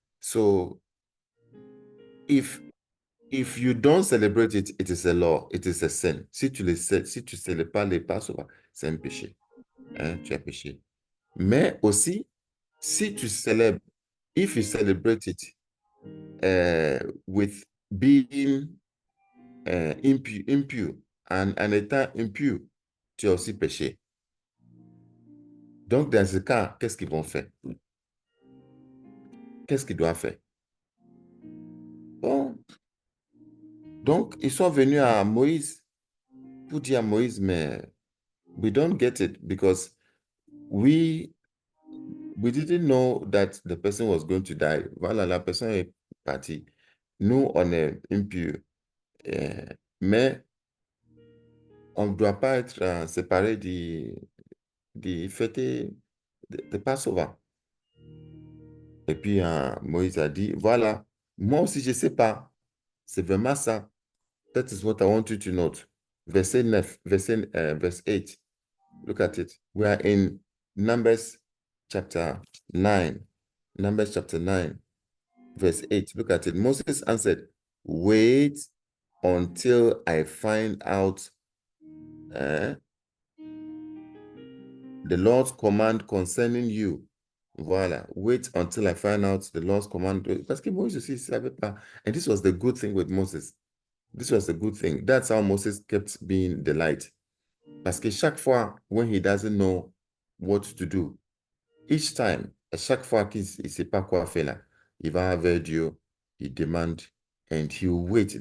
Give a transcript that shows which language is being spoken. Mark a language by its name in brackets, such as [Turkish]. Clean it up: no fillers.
[English] So, if you don't celebrate it, it is a law, it is a sin. [French] Si tu ne célèbres pas les Passover, c'est un péché. Tu as péché. Mais aussi, si tu célèbres, [English] if you celebrate it with being impure, [French] en étant impur, tu as aussi péché. Donc, dans ce cas, qu'est-ce qu'ils vont faire? Qu'est-ce qu'ils doivent faire? Bon. Donc, ils sont venus à Moïse pour dire à Moïse, mais [English] we don't get it because we didn't know that the person was going to die. [French] Voilà, la personne est partie. Nous, on est impurs. Mais on ne doit pas être séparés de fêter de Passover. Et puis, Moïse a dit, voilà, moi aussi, je ne sais pas. C'est vraiment ça. [English] That is what I want you to note. Verset 9, verse 8. Look at it. We are in Numbers chapter 9. Numbers chapter 9, verse 8. Look at it. Moses answered, wait until I find out the Lord's command concerning you. Voilà. Wait until I find out the Lord's command. [French] Parce que Moses aussi ne savait pas. [English] And this was the good thing with Moses. This was the good thing. That's how Moses kept being the light. [French] Parce que chaque fois, [English] when he doesn't know what to do, each time, [French] à chaque fois qu'il ne sait pas quoi faire là, il va vers Dieu, il demande, [English] and he will wait.